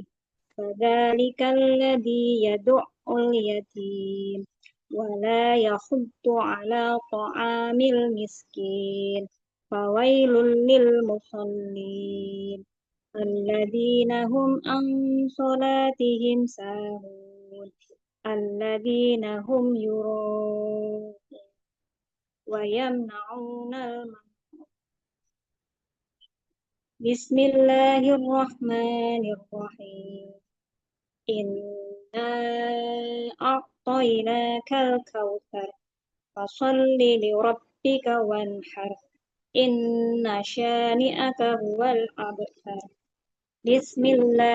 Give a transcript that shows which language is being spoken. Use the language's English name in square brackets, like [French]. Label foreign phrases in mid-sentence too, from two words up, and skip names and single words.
[Arabic] فذلك الذي يدع اليتيم ولا يحض على طعام المسكين. فويل للمصلين. الذين هم عن صلاتهم ساهون. الذين هم يراءون ويمنعون الماعون. Bismillahirrahmanirrahim. إنا أعطيناك الكوثر. فصل لربك وانحر. إن شانئك هو الأبتر.